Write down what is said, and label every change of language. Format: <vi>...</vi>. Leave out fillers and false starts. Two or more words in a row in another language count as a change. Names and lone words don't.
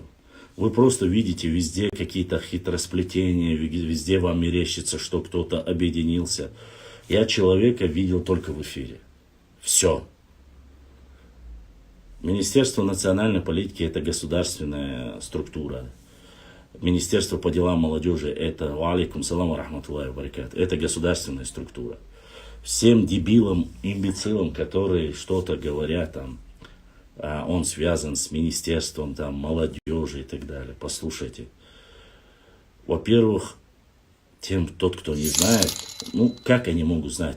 <ru>Вы просто видите везде какие-то хитросплетения, везде вам мерещится, что кто-то объединился. Я человека видел только в эфире. Все. Министерство национальной политики – это государственная структура. Министерство по делам молодежи – это</ru> <ar>عليكم السلام رحمة الله بركات.</ar> <ru>Это государственная структура. Всем дебилам, имбецилам, которые что-то говорят там, он связан с министерством там, молодежи и так далее. Послушайте. Во-первых, тот, кто не знает, ну, как они могут знать?</ru>